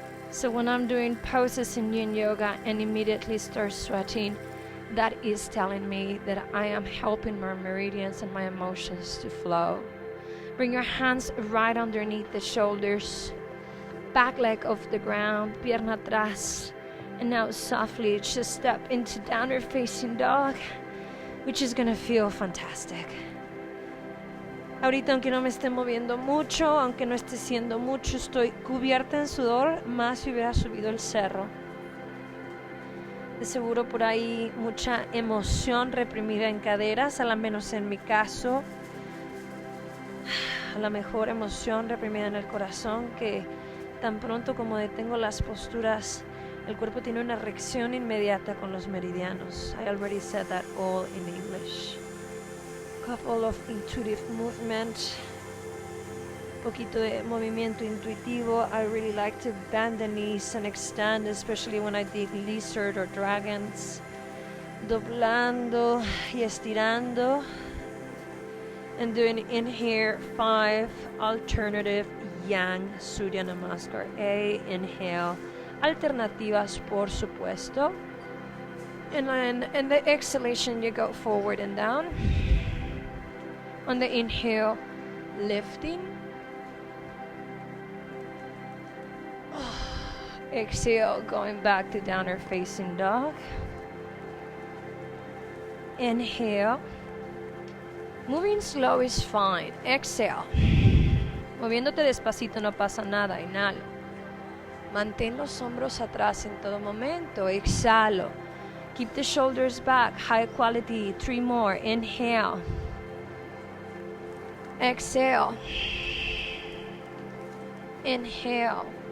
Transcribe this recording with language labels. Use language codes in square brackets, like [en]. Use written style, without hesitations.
[en] So when I'm doing poses in yin yoga and immediately start sweating, that is telling me that I am helping my meridians and my emotions to flow. Bring your hands right underneath the shoulders, back leg off the ground, [es] pierna atrás. [en] And now softly just step into downward facing dog, which is gonna feel fantastic. [es] Ahorita, aunque no me esté moviendo mucho, aunque no esté siendo mucho, estoy cubierta en sudor, más si hubiera subido el cerro. De seguro por ahí mucha emoción reprimida en caderas, al menos en mi caso. A la mejor emoción reprimida en el corazón, que tan pronto como detengo las posturas, el cuerpo tiene una reacción inmediata con los meridianos. [en] I already said that all in English. Couple of intuitive movement, [es] poquito de movimiento intuitivo. [en] I really like to bend the knees and extend, especially when I did lizard or dragons. [es] Doblando y estirando. [en] And doing in here 5 alternative yang Surya Namaskar. Inhale. [es] Alternativas, por supuesto. [en] And then in the exhalation, you go forward and down. On the inhale, lifting. Exhale, going back to downward facing dog. Inhale. Moving slow is fine. Exhale. [es] Moviéndote despacito no pasa nada. Inhalo. Mantén los hombros atrás en todo momento. Exhalo. [en] Keep the shoulders back. High quality. 3 more. Inhale. Exhale. Inhale.